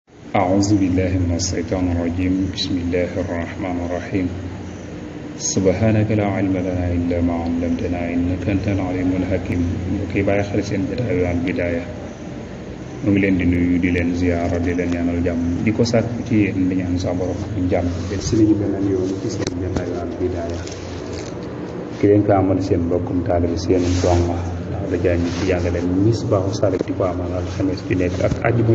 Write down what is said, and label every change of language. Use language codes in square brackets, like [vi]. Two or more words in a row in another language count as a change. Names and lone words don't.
[ar] أعوذ بالله من الشيطان الرجيم بسم الله الرحمن الرحيم سبحانك لا علم لنا إلا ما علمتنا إنك أنت العليم الحكيم [wo] mbokk bàyyi xel seen jotaayu Al Bidaaya mu ngi leen di nuyu di leen ziyaara di leen ñaanal jàmm di ko sàkk ci yéen di ñaan sa borom ak jàmm leen si liñu beneen yoon ci seen jotaayu Al Bidaaya ki leen ko amal seen mbokkum taalibe seen donga da jàng ci jàngale Misbaahu Saalik di ko amal alxames ju nekk ak àjjuma